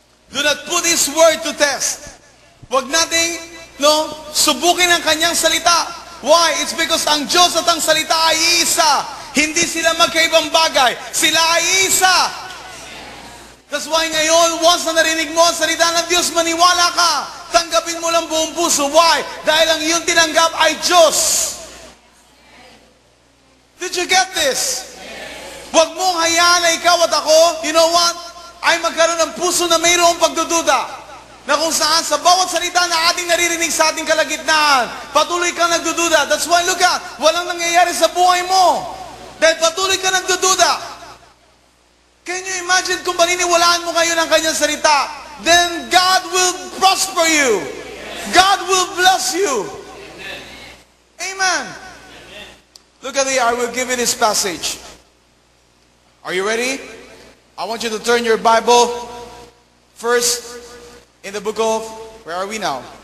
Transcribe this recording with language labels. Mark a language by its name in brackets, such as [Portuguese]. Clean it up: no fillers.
[English] Do not put His word to test. [Filipino] Huwag nating, subukin ang Kanyang salita. [English] Why? It's because [Filipino] ang Diyos at ang salita ay isa. Hindi sila magkaibang bagay. Sila ay isa. [English] That's why [Filipino] ngayon, once na narinig mo ang salita ng Diyos, maniwala ka. Tanggapin mo lang buong puso. [English] Why? [Filipino] Dahil ang iyong tinanggap ay Diyos. [English] Did you get this? [Filipino] Huwag mong hayaan na ikaw at ako, [English] you know what? [Filipino] Ay magkaroon ng puso na mayroong pagdududa. Na kung saan sa bawat salita na ating naririnig sa ating kalagitnaan, patuloy kang nagdududa. [English] That's why, look at, [Filipino] walang nangyayari sa buhay mo. Dahil patuloy kang nagdududa. [English] Can you imagine [Filipino] kung paniniwalaan mo ngayon ang Kanyang salita? [English] Then God will prosper you. God will bless you. Amen. Look at here, I will give you this passage. Are you ready? I want you to turn your Bible first in the book of, where are we now?